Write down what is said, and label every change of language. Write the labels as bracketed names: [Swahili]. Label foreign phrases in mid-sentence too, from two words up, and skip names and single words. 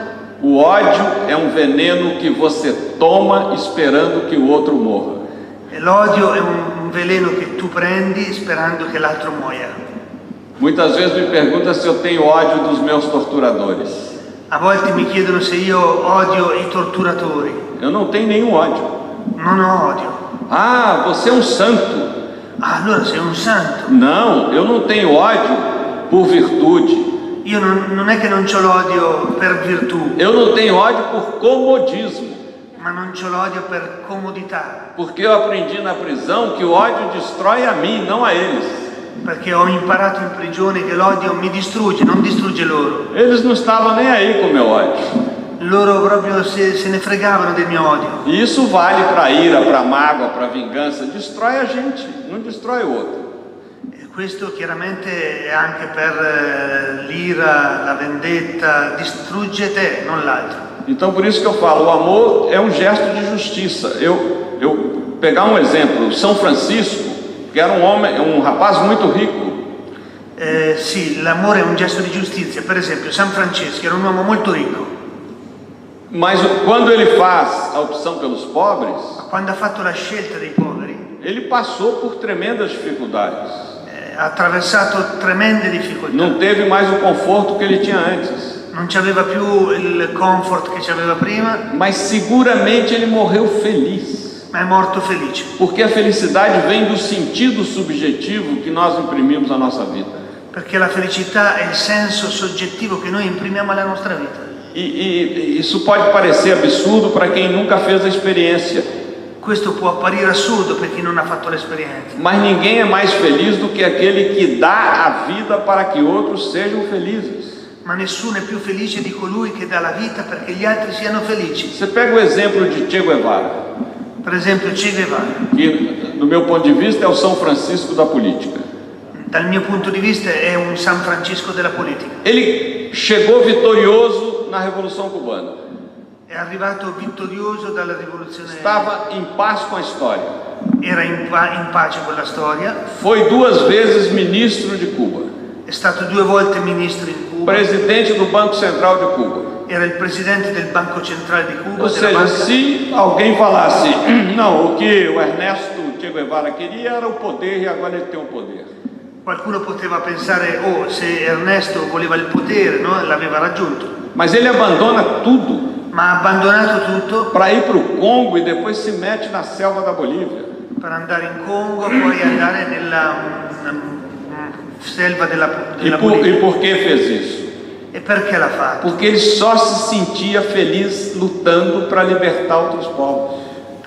[Portuguese] O ódio é um veneno que você toma esperando que o outro morra. [Italian] L'odio è un veleno che tu prendi sperando che l'altro muoia. [Portuguese] Muitas vezes me perguntam se eu tenho ódio dos meus torturadores. [Italian] A volte mi chiedono se io odio i torturatori. [Portuguese] Eu não tenho nenhum ódio. [Italian] Non ho odio. [Portuguese] Ah, você é um santo. [Italian] Ah, allora sei un santo. [Portuguese] Não, eu não tenho ódio por virtude. [Italian] Io non è che non c'ho l'odio per virtù. [Portuguese] Eu não tenho ódio por comodismo. [Italian] Ma non c'ho l'odio per comodità. [Portuguese] Porque eu aprendi na prisão que o ódio destrói a mim, não a eles. [Italian] Perché ho imparato in prigione che l'odio mi distrugge, non distrugge loro. [Portuguese] Eles não estavam nem aí com o meu ódio. [Italian] Loro proprio se ne fregavano del mio odio. [Portuguese] E isso vale para a ira, para a mágoa, para a vingança. Destrói a gente, não destrói o outro. [Italian] Questo chiaramente è anche per l'ira, la vendetta, distrugge te, non l'altro. [Portuguese] Então por isso que eu falo, o amor é um gesto de justiça. Eu pegar um exemplo, São Francisco, que era um rapaz muito rico. [Italian] Sì, l'amore è un gesto di giustizia. Per esempio, San Francesco era un uomo molto ricco. [Portuguese] Mas quando ele faz a opção pelos pobres, [Italian] quando ha fatto la scelta dei poveri, [Portuguese] ele passou por tremendas dificuldades. [Italian] Ha attraversato tremende difficoltà. [Portuguese] Não teve mais o conforto que ele tinha antes. [Italian] Non c'aveva più il comfort che c'aveva prima. [Portuguese] Mas seguramente ele morreu feliz. [Italian] Ma è morto felice. [Portuguese] Porque a felicidade vem do sentido subjetivo que nós imprimimos à nossa vida. [Italian] Perché la felicità è il senso soggettivo che noi imprimiamo alla nostra vita. [Portuguese] E isso pode parecer absurdo para quem nunca fez a experiência. [Italian] Questo può apparire assurdo per chi non ha fatto l'esperienza. [Portuguese] Mas ninguém é mais feliz do que aquele que dá a vida para que outros sejam felizes. [Italian] Ma nessuno è più felice di colui che dà la vita perché gli altri siano felici. [Portuguese] Você pega o exemplo de Che Guevara. [Italian] Per esempio Che Guevara. [Portuguese] Que, do meu ponto de vista, é o São Francisco da política. [Italian] Dal mio punto di vista è un San Francisco della politica. [Portuguese] Ele chegou vitorioso na Revolução Cubana. [Italian] È arrivato vittorioso dalla rivoluzione. [Portuguese] Estava em paz com a história. [Italian] Era in pace con la storia. [Portuguese] Foi 2 vezes ministro de Cuba. [Italian] È stato 2 volte ministro in Cuba. [Portuguese] Presidente do Banco Central de Cuba. [Italian] Era il presidente del Banco Centrale di Cuba. [Portuguese] Ou seja, se alguém falasse, não, o que o Ernesto Che Guevara queria era o poder e agora ele tem o poder. [Italian] Qualcuno poteva pensare, se Ernesto voleva il potere, no? L'aveva raggiunto. [Portuguese] Mas ele abandona tudo. [Italian] Ma ha abbandonato tutto [Portuguese] para ir para o Congo e depois se mete na selva da Bolívia. [Italian] Per andare in Congo, poi andare nella selva della Bolívia. [Portuguese] E por que fez isso? [Italian] E perché l'ha fatto? [Portuguese] Porque ele só se sentia feliz lutando para libertar outros povos.